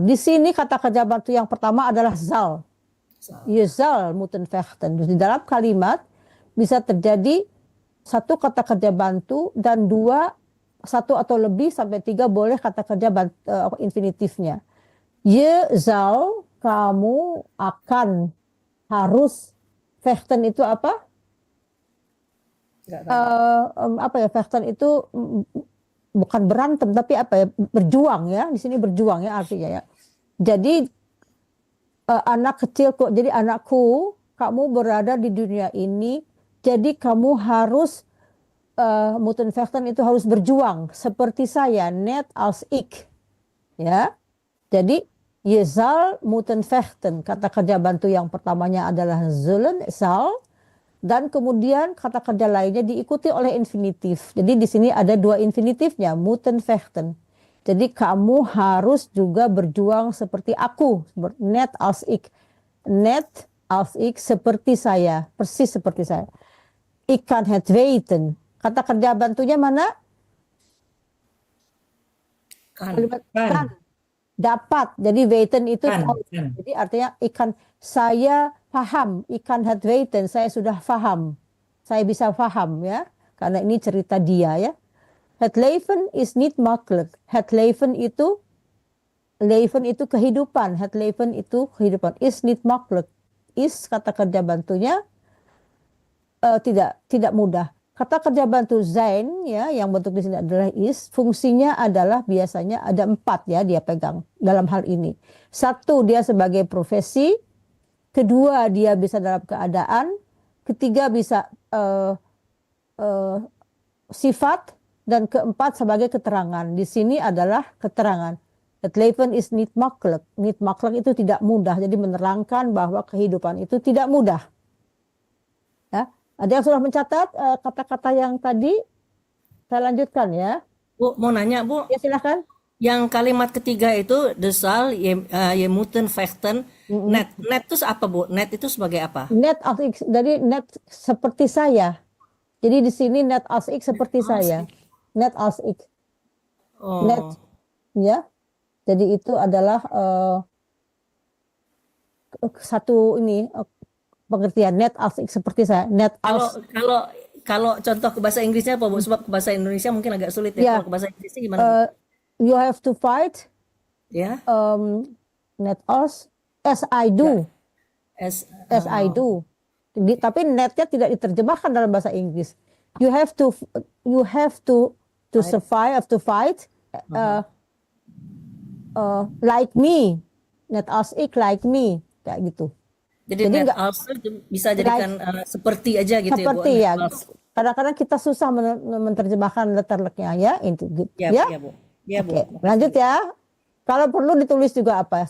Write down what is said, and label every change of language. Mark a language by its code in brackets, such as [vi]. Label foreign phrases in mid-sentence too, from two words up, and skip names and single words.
[id] Di sini kata kerja bantu yang pertama adalah zal. [nl] Je zal moeten vechten. [id] Di dalam kalimat bisa terjadi satu kata kerja bantu dan satu atau lebih sampai 3 boleh kata kerja infinitifnya. [nl] Je zal, [id] kamu akan, harus. Vechten itu apa? Nggak tahu. apa ya, Vechten itu bukan berantem tapi apa ya, berjuang ya, di sini berjuang ya artinya ya. Jadi anak kecil kok, jadi anakku, kamu berada di dunia ini, jadi kamu harus [nl] moeten vechten [id] itu harus berjuang seperti saya, [nl] net als ik, [id] ya. [nl] Jadi je zal moeten vechten, [id] kata kerja bantu yang pertamanya adalah [nl] zullen, zal, [id] dan kemudian kata kerja lainnya diikuti oleh infinitif. Jadi di sini ada dua infinitifnya, [nl] moeten vechten. [id] Jadi kamu harus juga berjuang seperti aku, [nl] net als ik. Net als ik, [id] seperti saya, persis seperti saya. [nl] Ik kan het weten. [id] Kata kerja bantunya mana? Kalimat kan. Dapat. Jadi weten itu tahu. Jadi artinya ikan, saya paham, [nl] ikan het weten, [id] saya sudah paham. Saya bisa paham ya. Karena ini cerita dia ya. [nl] Het leven is niet makkelijk. Het leven [id] itu kehidupan. [nl] Het leven [id] itu kehidupan. [nl] Is niet makkelijk. [id] Is kata kerja bantunya tidak mudah. Kata kerja bantu zijn ya, yang bentuk di sini adalah is, fungsinya adalah biasanya ada 4 ya dia pegang dalam hal ini. 1, dia sebagai profesi, 2, dia bisa dalam keadaan, 3 bisa sifat, dan 4 sebagai keterangan. Di sini adalah keterangan. [nl] Het leven is niet makkelijk. Niet makkelijk [id] itu tidak mudah. Jadi menerangkan bahwa kehidupan itu tidak mudah. Ya. Ada yang sudah mencatat kata-kata yang tadi? Saya lanjutkan ya. Bu, mau nanya Bu, Ya silahkan. yang kalimat ketiga itu [nl] de zal, je moeten vechten, net. [id] Net itu apa Bu? Net itu sebagai apa? [nl] Net als ik, [id] jadi net seperti saya. Jadi di sini [nl] net als ik [id] seperti saya. [nl] Net als ik. Oh. Net, [id] ya. Jadi itu adalah satu ini pengertian [nl] net als ik [id] seperti saya. [nl] Net als. [id] Kalau contoh ke bahasa Inggrisnya apa Bu? Sebab ke bahasa Indonesia mungkin agak sulit ya. Ya. Kalau ke bahasa Inggrisnya gimana Bu? [en] You have to fight. [id] Ya. [nl] Net als [en] as I do. As I do. [id] Tapi netnya tidak diterjemahkan dalam bahasa Inggris. [en] You have to survive, to fight like me. [nl] Net als ik [en] like me, [id] kayak gitu. Jadi [nl] net als [id] itu bisa jadikan seperti aja gitu seperti ya Bu. ya. Kadang-kadang kita susah menerjemahkan letterleknya ya. Ya, Ya? ya Bu. Ya Bu. Oke, lanjut ya. Kalau perlu ditulis juga apa?